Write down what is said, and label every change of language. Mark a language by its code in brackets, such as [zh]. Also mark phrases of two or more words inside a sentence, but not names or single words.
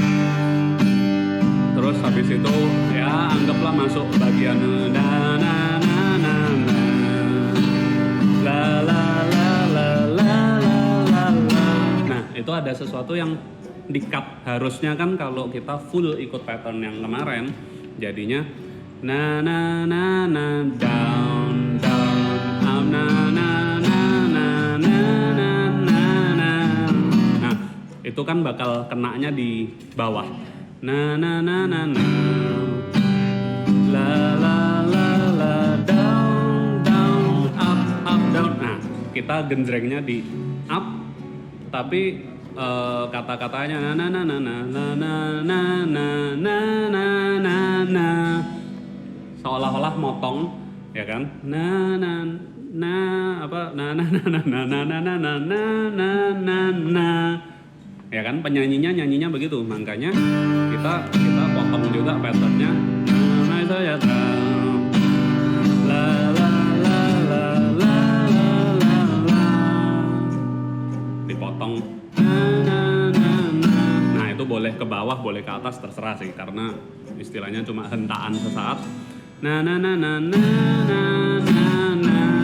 [id] Terus habis itu ya anggaplah masuk bagian na na na na na la la la la la la la. Nah, itu ada sesuatu yang di-cut. Harusnya kan kalau kita full ikut pattern yang kemarin jadinya na na na na [en] down up na na na na na na na na. [id] Nah, itu kan bakal kenanya di bawah. Na na na na na la la la la [en] down up down. [id] Nah, kita genjrengnya di up tapi kata-katanya na na na na na na na na na na na na seolah-olah motong ya kan na na na apa na na na na na na na na na na na ya kan nyanyinya begitu, makanya kita potong juga patternnya nah saya la la la la la la la dipotong nah itu boleh ke bawah boleh ke atas terserah sih karena istilahnya cuma hentaan sesaat na na na na na na na na